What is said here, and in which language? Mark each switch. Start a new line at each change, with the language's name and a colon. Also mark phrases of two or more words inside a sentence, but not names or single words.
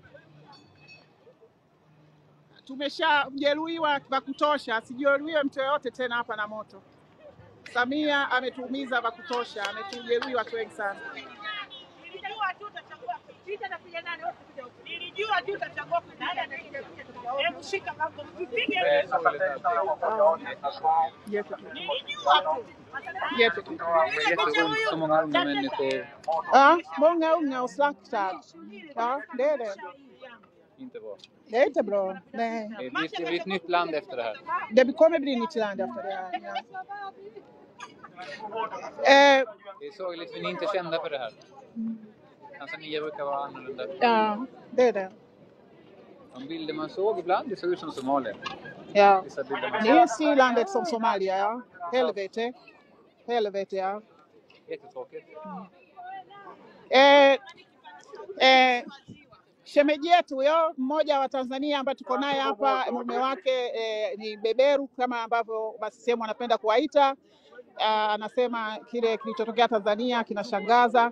Swahili: Tumeshajeruhiwa vya kutosha, sijeruhiwe mtu yote tena hapa na moto. Samia ametuumiza vya kutosha, ametujeruhi watu wengi sana. Nilijua tu utachagua picha na picha nani wote kuja huko. Nilijua tu utachagua picha. Hebu shika bango mpige.
Swedish: Så många andra människor. Många unga och slaktade. Det är det. Inte bra. Det är inte bra. Nej. Det blir ett nytt land efter det här. Det kommer bli ett nytt land efter det här. Det är sorgligt, vi är inte kända för det här. Tanzania brukar vara annorlunda. Ja, det är det. De bilder man såg ibland, det såg ut som Somalia. Ja, det är Sylandet som Somalia, ja. Helvete. Helvete, ja. Jättetråkigt.
Swahili: Shemeji yetu huyo mmoja wa Tanzania ambaye tuko naye hapa, mume wake ni beberu kama ambavyo basi sehemu anapenda kuwaita. Anasema kile kilichotokea Tanzania kinashangaza.